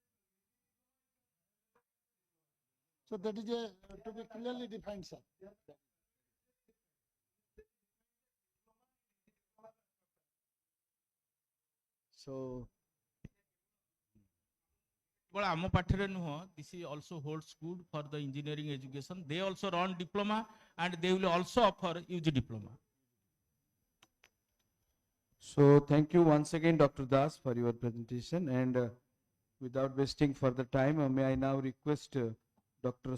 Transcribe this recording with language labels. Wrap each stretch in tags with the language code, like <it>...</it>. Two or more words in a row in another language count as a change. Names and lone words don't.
<en>So that is to be clearly defined, sir. So</en> <or>But ଆମ ପାଠରେ ନୁହଁ,</or> <en>this is also holds good for the engineering education. They also run diploma and they will also offer UG diploma. So thank you once again, Dr. Das, for your presentation. And without wasting further time, may I now request Dr.</en>